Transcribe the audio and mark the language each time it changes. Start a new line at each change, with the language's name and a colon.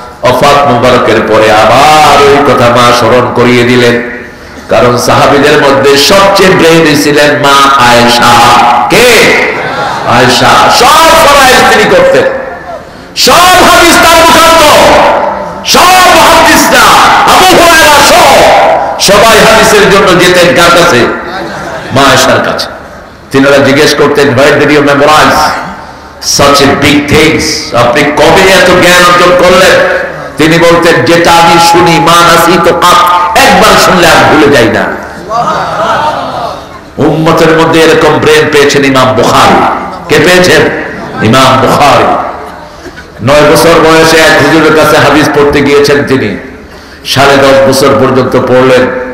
Bangla: ওফাত মুবারকের পরে আবার ওই কথা মা স্মরণ করিয়ে দিলেন, কারণ সাহাবীদের মধ্যে সবচেয়ে ব্রেইনি ছিলেন মা আয়েশা। কে? আয়েশা। সব ফরজ তিনি করতেন, সব হাদিস তার মুখস্থ, সব মুহাদ্দিসরা আবু হুরায়রা সহ সবাই হাদিসের জন্য যেতেন কার কাছে? মা আয়েশার কাছে। তিনারা জিজ্ঞেস করতেন,
English: where did you memorize such a big things?
Bangla: আপনি কবে এত জ্ঞান অর্জন করলেন? তিনি বলতেন, যেটা আমি শুনি, মা নাসিতু কাত, একবার শুনলে আর ভুলে যাই না। উম্মতের মধ্যে এরকম ব্রেন পেয়েছেন ইমাম বুখারী। কে পেয়েছেন? ইমাম বুখারী। 9 বছর বয়সে এক হুজুরের কাছে হাদিস পড়তে গিয়েছেন তিনি, 10.5 বছর পর্যন্ত পড়লেন।